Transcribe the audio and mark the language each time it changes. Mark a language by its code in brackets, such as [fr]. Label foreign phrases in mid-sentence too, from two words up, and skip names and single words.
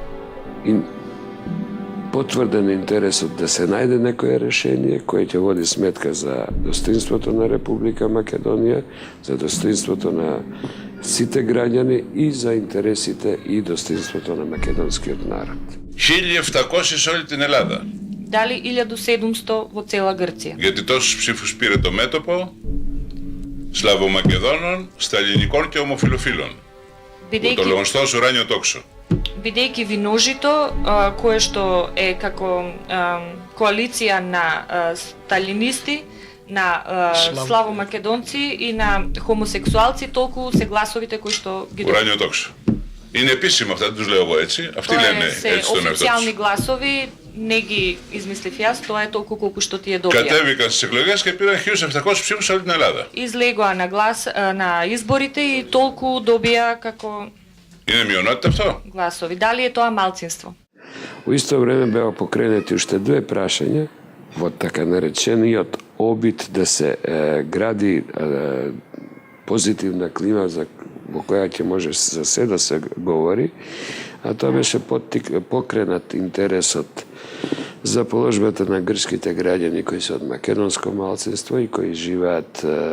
[mk] потврден интересот да се најде некое решение кое ќе води сметка за достоинството на Република Македонија, за достоинството на сите граѓани и за интересите и достоинството на македонскиот народ. [el] 1.700 σε όλη την Ελλάδα. [mk] Дали 1700 во цела Грција? [el] Γιατί τόσους ψήφους πήρε το μέτωπο Σλαβομακεδόνων, Σταλινικών και ομοφιλοφίλων. Το λεγονστός ουράνιο τόξο. [mk] Бидејќи виножито, кое што е како коалиција на сталинисти, на славомакедонци и на хомосексуалци, толку се гласовите кои што ги добиваат. [el] Ουράνιο τόξο. Είναι επίσημο αυτά, δεν τους λέω εγώ έτσι. Αυτοί λένε έτσι τον εαυτό τους. [mk] Официјални гласови, не ги измислив јас, тоа е толку колку што тие добија. [el] Κατέβηκαν στις εκλογές και πήραν 1.700 ψήφους σε όλη την Ελλάδα. [mk] Излегоа на изборите и толку добија како [el] Είναι μειονότητα αυτό? [mk] гласови. Дали е тоа малцинство? Во исто време беа покренети уште две прашања во така наречениот обид да се гради позитивна клима во која ќе може за се да се говори, а тоа беше покренат интересот за положбата на грчките граѓани кои се од македонско малцинство и кои живеат